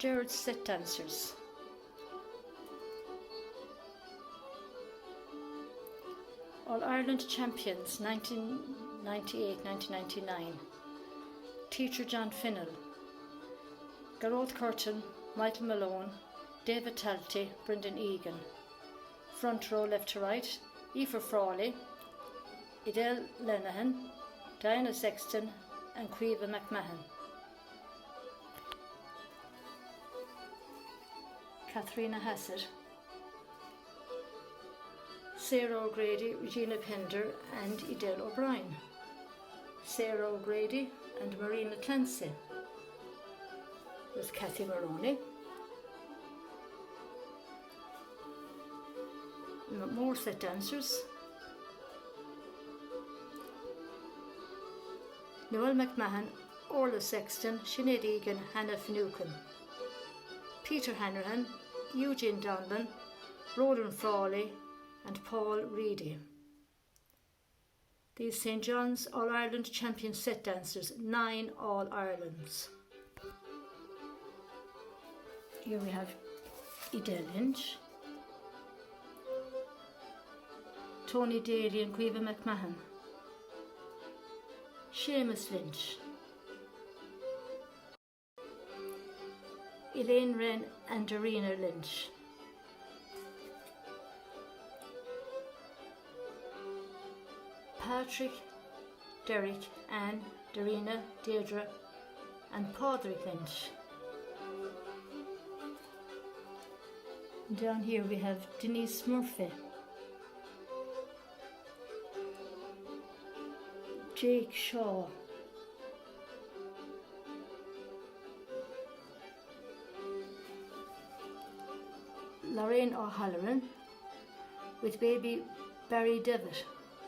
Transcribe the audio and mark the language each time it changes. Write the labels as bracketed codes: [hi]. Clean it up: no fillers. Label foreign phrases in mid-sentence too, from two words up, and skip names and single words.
[en] Gerard's set dancers. All Ireland champions 1998-1999. Teacher John Finnell. Garrod Curtin, Michael Malone, David Talty, Brendan Egan. Front row left to right, Aoife Frawley, Idel Lenahan, Diana Sexton and Caoimhe McMahon. Katharina Hassett, Sarah O'Grady, Regina Pender and Idel O'Brien, Sarah O'Grady and Marina Clancy. There's Cathy Maroney. More set dancers. Noel McMahon, Orla Sexton, Sinead Egan, Hannah Finucane. Peter Hanrahan, Eugene Donlan, Roland Frawley and Paul Reedy. These St. John's All-Ireland champion set dancers, 9 All-Irelands. Here we have Idel Lynch, Tony Daly and Caoimhe McMahon, Seamus Lynch, Elaine Wren and Darina Lynch. Patrick, Derek, Anne, Darina, Deirdre and Padraig Lynch. And down here we have Denise Murphy, Jake Shaw, Lorraine O'Halloran with baby Barry Devitt.